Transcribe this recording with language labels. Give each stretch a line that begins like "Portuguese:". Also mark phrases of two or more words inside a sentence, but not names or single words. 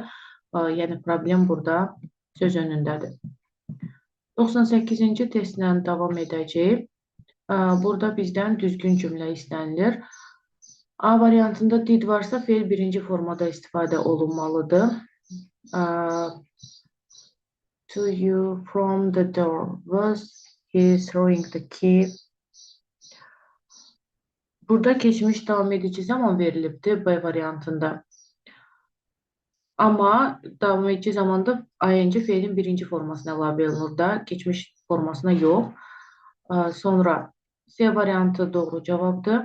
Azerbaijani: Yəni, problem burada söz önündədir. 98-ci testlə davam edəcəyik. Burada bizdən düzgün cümlə istənilir. A variantında did varsa feil birinci formada istifadə olunmalıdır.
English: To you from the door. Was he throwing the key?
Azerbaijani: Burada keçmiş davam edici zaman verilibdir B variantında. Amma davam edici zamanda ing feilin birinci formasına əlavə olunur da, keçmiş formasına yox. Sonra C variantı doğru cavabdır.